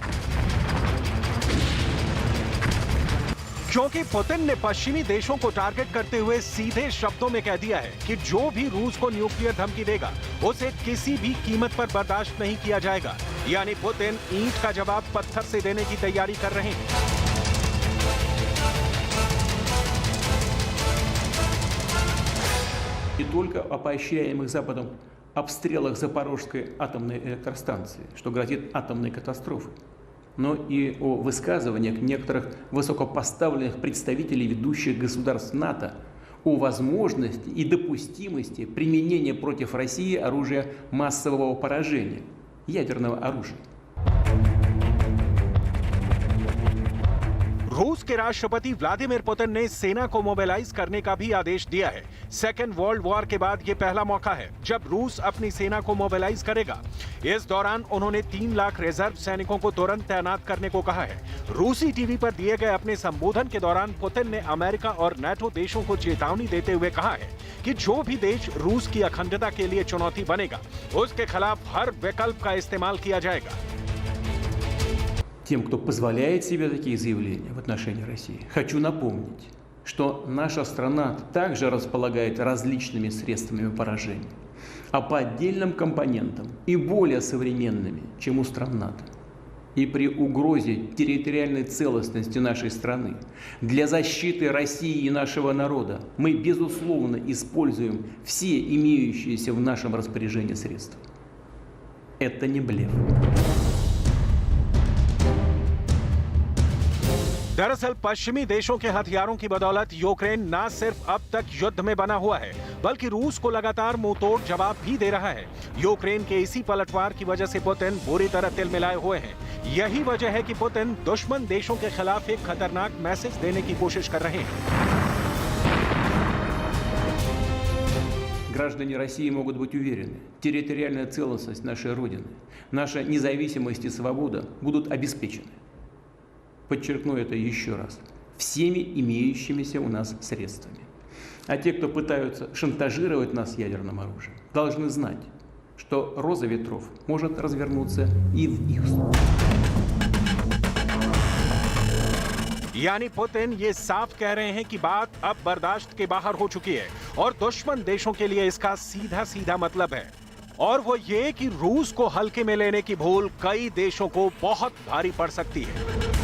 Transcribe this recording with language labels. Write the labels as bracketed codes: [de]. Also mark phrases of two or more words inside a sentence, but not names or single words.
[hi] क्योंकि पुतिन ने पश्चिमी देशों को टारगेट करते हुए सीधे शब्दों में कह दिया है कि जो भी रूस को न्यूक्लियर धमकी देगा उसे किसी भी कीमत पर बर्दाश्त नहीं किया जाएगा। यानी पुतिन ईंट का जवाब पत्थर से देने की तैयारी कर रहे हैं। [ru] Не только о поощряемых Западом обстрелах Запорожской атомной электростанции, что грозит атомной катастрофой, но и о высказываниях некоторых высокопоставленных представителей ведущих государств НАТО о возможности и допустимости применения против России оружия массового поражения, ядерного оружия. [hi] रूस के राष्ट्रपति व्लादिमीर पुतिन ने सेना को मोबिलाइज करने का भी आदेश दिया है। [en] second world war [hi] के बाद यह पहला मौका है जब रूस अपनी सेना को मोबिलाइज करेगा। इस दौरान उन्होंने 3 लाख रिजर्व सैनिकों को तुरंत तैनात करने को कहा है। रूसी टीवी पर दिए गए अपने संबोधन के दौरान पुतिन ने अमेरिका और नाटो देशों को चेतावनी देते हुए कहा है कि जो भी देश रूस की अखंडता के लिए चुनौती बनेगा, उसके खिलाफ हर विकल्प का इस्तेमाल किया जाएगा। [ru] Тем, кто позволяет себе такие заявления в отношении России, хочу напомнить, что наша страна также располагает различными средствами поражения, а по отдельным компонентам и более современными, чем у стран НАТО. И при угрозе территориальной целостности нашей страны для защиты России и нашего народа мы, безусловно, используем все имеющиеся в нашем распоряжении средства. Это не блеф. [hi] दरअसल पश्चिमी देशों के हथियारों की बदौलत यूक्रेन न सिर्फ अब तक युद्ध में बना हुआ है, बल्कि रूस को लगातार मुंहतोड़ जवाब भी दे रहा है। यूक्रेन के इसी पलटवार की वजह से पुतिन बुरी तरह तिलमिलाए हुए हैं। यही वजह है कि पुतिन दुश्मन देशों के खिलाफ एक खतरनाक मैसेज देने की कोशिश कर रहे हैं। [ru] Граждане России могут быть уверены, территориальная целостность нашей Родины, наша независимость и свобода будут обеспечены. Подчеркну это еще раз, всеми имеющимися у нас средствами. А те, кто пытаются шантажировать нас ядерным оружием, должны знать, что роза ветров может развернуться и в их сторону. [hi] यानी पुतिन ये साफ कह रहे हैं कि बात अब बर्दाश्त के बाहर हो चुकी है और दुश्मन देशों के लिए इसका सीधा सीधा मतलब है, और वो ये कि रूस को हल्के में लेने की भूल कई देशों को बहुत भारी पड़ सकती है।